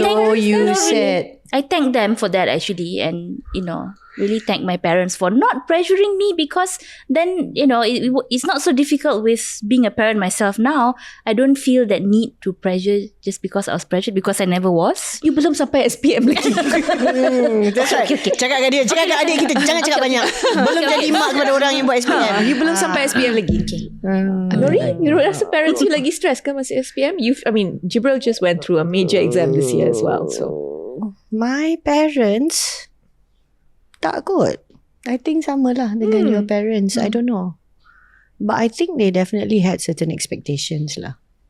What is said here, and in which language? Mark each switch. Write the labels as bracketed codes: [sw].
[en] So you said I thank them for that actually, and really thank my parents for not pressuring me because then it's not so difficult with being a parent myself now. I don't feel that need to pressure just because I was pressured because I never was. [ms] You belum sampai SPM lagi. [en] that's right. Okay. [ms] Cakap kat dia, cakap kat adik kita, jangan cakap banyak. Belum jadi mak kepada orang yang buat SPM. You belum sampai SPM lagi. Nori, you rasa parents you lagi stress kan masa SPM? [en] Jibril just went through a major exam this year as well. So My parents [ms] tak kot. [en] I think [ms] sama lah dengan [en] your parents. I don't know. But I think they definitely had certain expectations lah.